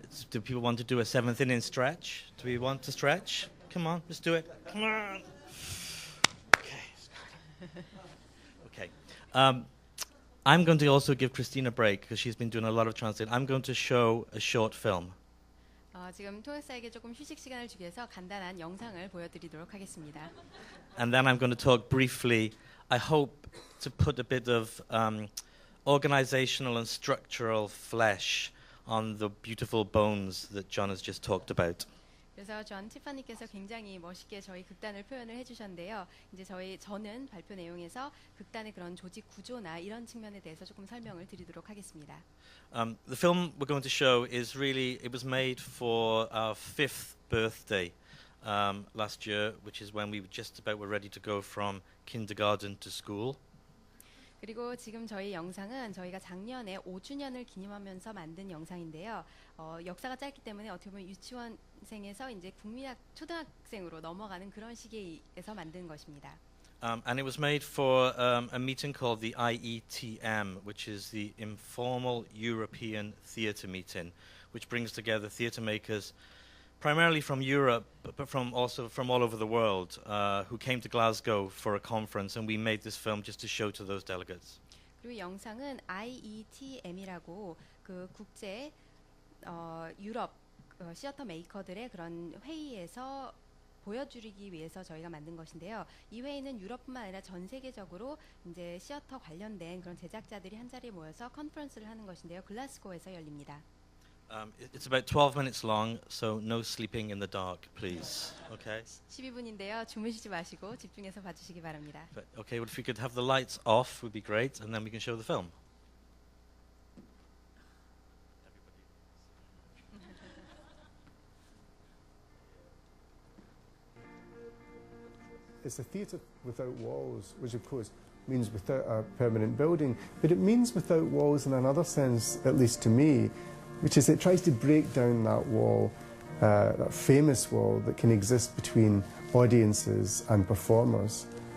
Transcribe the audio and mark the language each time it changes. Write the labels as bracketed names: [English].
[English] Do people want to do a seventh inning stretch? Do we want to stretch? Come on, let's do it. Come on. Okay. I'm going to also give Christine a break because she's been doing a lot of translating. I'm going to show a short film. [Korean] 지금 토요사에게 조금 휴식 시간을 주기 위해서 간단한 영상을 보여드리도록 하겠습니다. [English] And then I'm going to talk briefly. I hope to put a bit of organizational and structural flesh on the beautiful bones that John has just talked about. [Korean] 그래서 존 티파니께서 굉장히 멋있게 저희 극단을 표현을 해주셨는데요. 이제 저는 발표 내용에서 극단의 그런 조직 구조나 이런 측면에 대해서 조금 설명을 드리도록 하겠습니다. [English] The film we're going to show is really, it was made for our 5th birthday last year, which is when we just about were ready to go from kindergarten to school. [Korean] 그리고 지금 저희 영상은 저희가 작년에 5주년을 기념하면서 만든 영상인데요. 역사가 짧기 때문에 어떻게 보면 유치원생에서 이제 국민학 초등학생으로 넘어가는 그런 시기에서 만든 것입니다. [English] And it was made for a meeting called the IETM, which is the Informal European Theatre Meeting, which brings together theatre makers primarily from Europe, but also from all over the world, who came to Glasgow for a conference, and we made this film just to show to those delegates. [Korean] 그리고 영상은 IETM이라고 그 국제 유럽 시어터 메이커들의 그런 회의에서 보여주기 위해서 저희가 만든 것인데요. 이 회의는 유럽뿐만 아니라 전 세계적으로 이제 시어터 관련된 그런 제작자들이 한 자리에 모여서 컨퍼런스를 하는 것인데요. 글라스고에서 열립니다. [English] It's about 12 minutes long, so no sleeping in the dark, please. Okay? [Korean] 12분인데요. 주무시지 마시고 집중해서 봐주시기 바랍니다. [English] But, okay, well, if we could have the lights off would be great, and then we can show the film. It's a theatre without walls, which of course means without a permanent building, but it means without walls in another sense, at least to me, which is it tries to break down that wall, that famous wall that can exist between audiences and performers.